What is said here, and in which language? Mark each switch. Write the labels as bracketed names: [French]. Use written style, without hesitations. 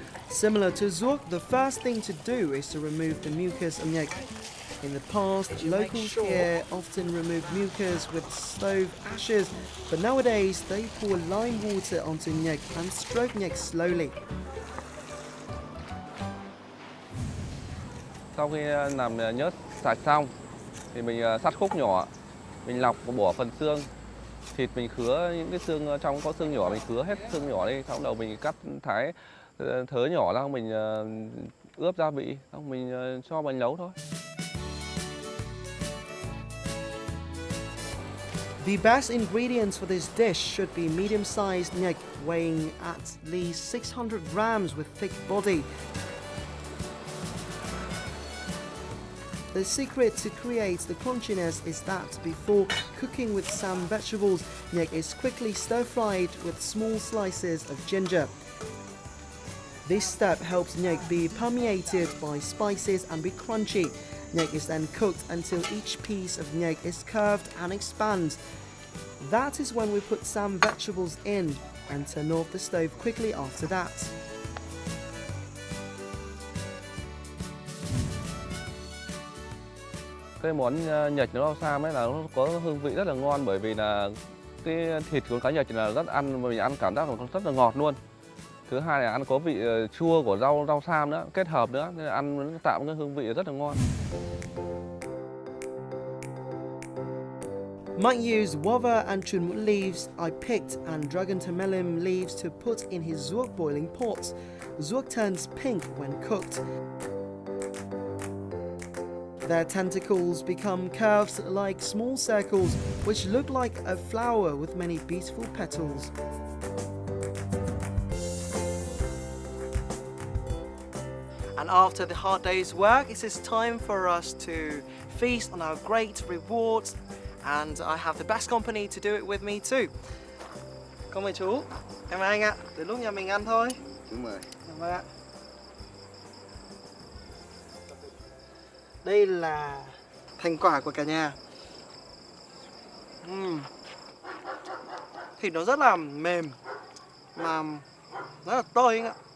[English] Similar to ruốc, the first thing to do is to remove the mucus of nhạch. In the past, locals here often removed mucus with stove ashes, but nowadays they pour lime water onto nhạch and stroke nhạch slowly. [Vietnamese] Sau khi làm nhớt sạch xong thì mình sắt khúc nhỏ, mình lọc và bỏ phần xương. Thịt mình khứa những cái xương trong có xương nhỏ, mình khứa hết xương nhỏ đi, sau đầu mình cắt thái thớ nhỏ ra, mình ướp gia vị, xong mình cho vào nấu thôi. [English] The best ingredients for this dish should be medium-sized nhạch weighing at least 600 grams with thick body. The secret to create the crunchiness is that before cooking with some vegetables, nhạch is quickly stir-fried with small slices of ginger. This step helps nhạch be permeated by spices and be crunchy. Nhạch is then cooked until each piece of nhạch is curved and expands. That is when we put some vegetables in and turn off the stove quickly after that. [Vietnamese] Cái món nhạch nấu rau sam ấy là nó có hương vị rất là ngon, bởi vì là cái thịt của cá nhạch là rất ăn, mình ăn cảm giác rất là ngọt luôn. Thứ hai là ăn có vị chua của rau sam nữa, kết hợp nữa, nên ăn nó tạo cái hương vị rất là ngon. [English] Mạnh used guava and chun mút leaves I picked and dragon tamelum leaves to put in his ruốc boiling pot. Ruốc turns pink when cooked. Their tentacles become curves like small circles, which look like a flower with many beautiful petals. And after the hard day's work, it is time for us to feast on our great rewards, and I have the best company to do it with me too. [Vietnamese] Con mời chú, em mời anh ạ, từ lúc nhà mình ăn thôi. Chú mời. Vâng ạ. Đây là thành quả của cả nhà. Thịt nó rất là mềm mà rất là tơi anh ạ.